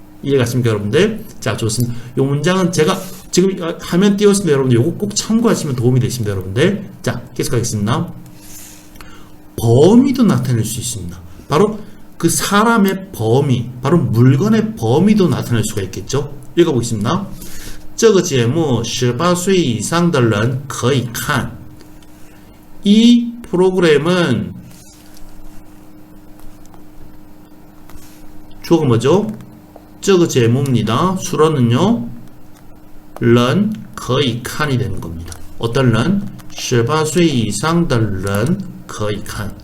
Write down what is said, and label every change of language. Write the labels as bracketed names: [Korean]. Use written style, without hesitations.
[Korean] 이해갔습니까, 여러분들? 자, 좋습니다. 이 문장은 제가 지금 화면 띄웠습니다, 여러분들. 요거 꼭 참고하시면 도움이 되십니다, 여러분들. 자, 계속하겠습니다. 범위도 나타낼 수 있습니다. 바로 그 사람의 범위, 바로 물건의 범위도 나타낼 수가 있겠죠. 읽어보겠습니다. [Chinese] 这个节目18岁以上的人可以看. [Korean] 이 프로그램은 주어가 뭐죠? [Chinese] 这个节目 [Korean] 입니다. 수로는요, [Chinese] 人可以看 [Korean] 이 되는 겁니다. 어떤 [Chinese] 人? 18岁以上的人可以看.